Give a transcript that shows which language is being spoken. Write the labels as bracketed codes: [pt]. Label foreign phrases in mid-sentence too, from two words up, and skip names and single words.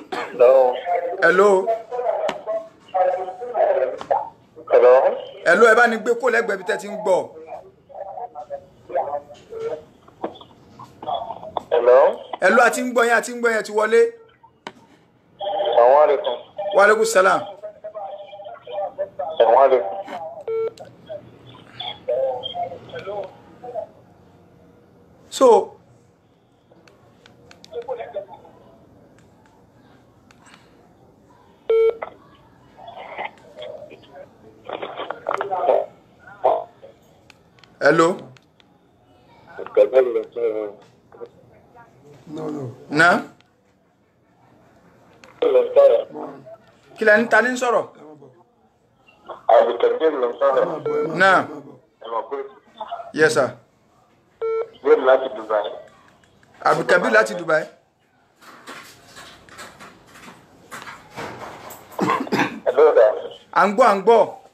[yo] hello ẹ bá ní gbé kó lẹ́gbẹ̀ẹ́ bí tẹ́ ti ń gbọ́. hello àti ń gbọ́ yẹn ti wọlé. [ar] وعليكم السلام. [yo] So hello na kí lẹ ń ta ní sọ̀rọ̀ na yes sir Abdulkabir láti Dubai. À ń gbọ́.